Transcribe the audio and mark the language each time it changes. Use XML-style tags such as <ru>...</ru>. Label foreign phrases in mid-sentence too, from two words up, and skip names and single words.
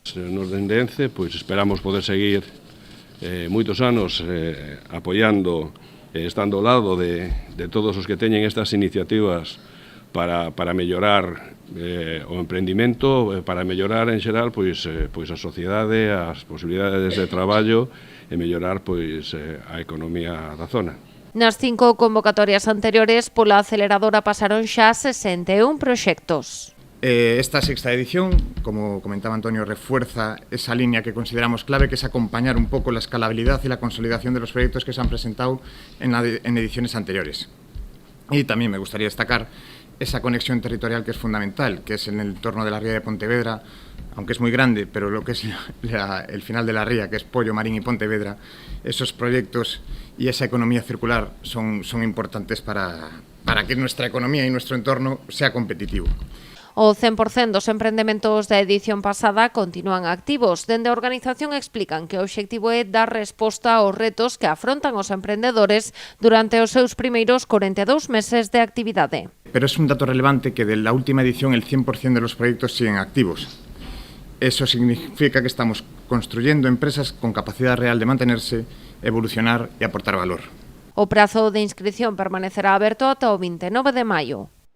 <gl>Nos dende ENCE esperamos poder seguir moitos anos apoiando, estando ao lado de todos os que teñen estas iniciativas para mellorar o emprendimento, para mellorar en xeral a sociedade, as posibilidades de traballo e mellorar a economía da zona. Nas 5 convocatorias anteriores pola aceleradora pasaron xa 61 proxectos. Esta sexta edición, como comentaba Antonio,</gl> <es>refuerza esa línea que consideramos clave, que es acompañar un poco la escalabilidad y la consolidación de los proyectos que se han presentado en ediciones anteriores. Y también me gustaría destacar esa conexión territorial que es fundamental, que es en el entorno de la Ría de Pontevedra, aunque es muy grande, pero lo que es el final de la ría, que es Poio, Marín y Pontevedra, esos proyectos y esa economía circular son importantes para que nuestra economía y nuestro entorno sea competitivo.</es> <gl>O 100% dos emprendementos da edición pasada continúan activos. Dende a organización explican que o obxectivo é dar resposta aos retos que afrontan os emprendedores durante os seus primeiros 42 meses de actividade.</gl> <es>Pero es un dato relevante que de la última edición el 100% de los proyectos siguen activos. Eso significa que estamos construyendo empresas con capacidad real de mantenerse, evolucionar y aportar valor.</es> <gl>O prazo de inscripción permanecerá aberto ata o 29 de maio.</gl>